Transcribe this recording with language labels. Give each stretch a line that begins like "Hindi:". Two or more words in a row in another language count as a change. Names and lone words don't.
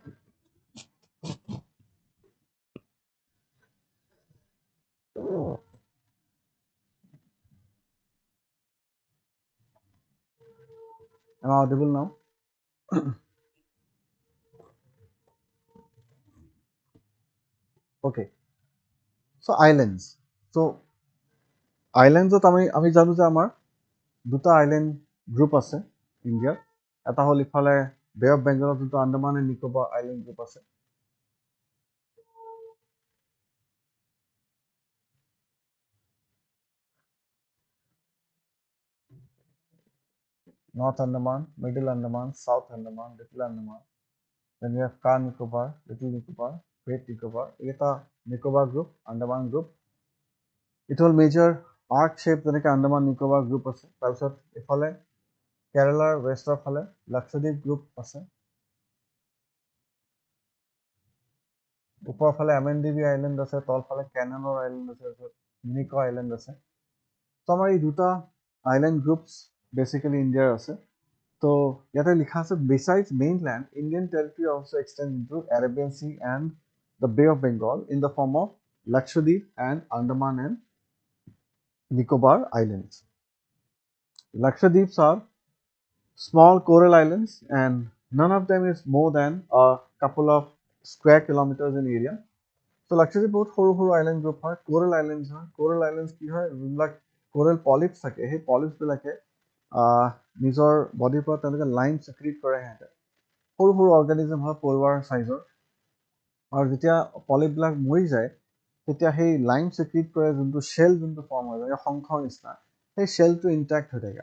English: Am I audible now? Okay. So islands. So islands
Assamese: আমি জানো যে আমাৰ দুটা
English: island group
Assamese: আছে ইণ্ডিয়াত। এটা হ'ল ইফালে
English: Bay of Bengalত
Assamese: যোনটো
English: Andaman and Nicobar island group
Assamese: আছে।
English: North Andaman, Middle Andaman, South Andaman, Little Andaman. Then we have Car Nicobar, Little Nicobar, Great Nicobar.
Assamese: এটা
English: Nicobar group, Andaman group. It will major arc shape যেনেকৈ Andaman Nicobar group আছে।
Assamese: তাৰপিছত ইফালে কেৰেলাৰ ৱেষ্টৰ ফালে লাক্ষাদ্বীপ গ্ৰুপ আছে। ওপৰৰ ফালে এমএনডিবি আইলেণ্ড আছে, তলফালে কেনেলৰ আইলেণ্ড আছে, তাৰপিছত মিনিকো আইলেণ্ড আছে। তো আমাৰ এই দুটা
English: island groups basically Indiaৰ
Assamese: আছে। তো ইয়াতে লিখা আছে
English: besides mainland, Indian territory also extends into Arabian Sea and the Bay of Bengal in the form of Lakshadweep and Andaman and Nicobar Islands. Lakshadweeps are small coral islands and none of them is more than a couple of square kilometers in area.
Assamese: So Lakshadweep বহুত সৰু সৰু
English: island group
Assamese: হয়,
English: coral islands হয়। coral islands
Assamese: কি হয়, যোনবিলাক
English: coral polyps
Assamese: থাকে, সেই polyps বিলাকে নিজৰ বডিৰ পৰা তেওঁলোকে
English: lime secrete
Assamese: কৰে। সিহঁতে সৰু সৰু অৰ্গেনিজম হয়, পৰুৱাৰ চাইজৰ। আৰু যেতিয়া পলিপবিলাক মৰি যায় তেতিয়া সেই
English: lime secrete
Assamese: কৰে যোনটো শ্বেল যোনটো ফৰ্ম হয়, যেনেকৈ শংখৰ নিচিনা, সেই শ্বেলটো ইনটেক্ট হৈ থাকে।